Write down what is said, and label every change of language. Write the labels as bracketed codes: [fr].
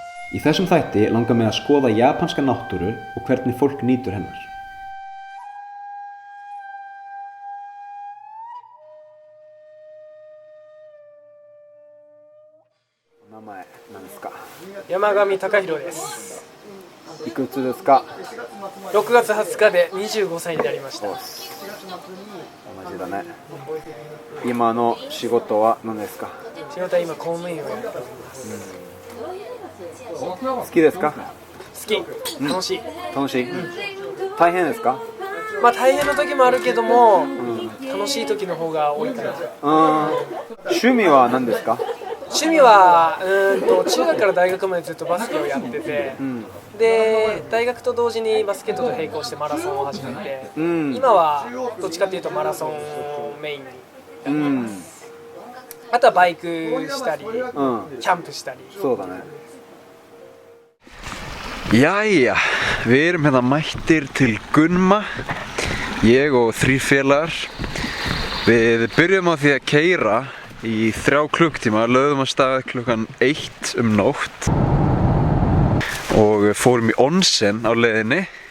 [is] Í þessum þætti langar mig að skoða japanska náttúru og hvernig fólk nýtur hennar. [ja] Yamagami Takahiro です。いくつですか 6月20日で25歳になりました。同じだね。今の仕事は何ですか仕事は今公務員をやっております。好きですか好き。楽しい。楽しい、大変ですかまあ大変な時もあるけども、楽しい時の方が多いかな。趣味は何ですか趣味は中学から大学までずっとバスケをやってて、で大学と同時にバスケットと並行してマラソンを始めて、今はどっちかというとマラソンをメインにやってます。あとはバイクしたり、キャンプしたり。そうだね。 [is] Jæja, við erum hérna mættir til Gunma, ég og 3 félagar. Við byrjum á því að keyra í 3 klukktíma, lögðum að stað klukkan 1 nótt og fórum í onsen á leiðinni.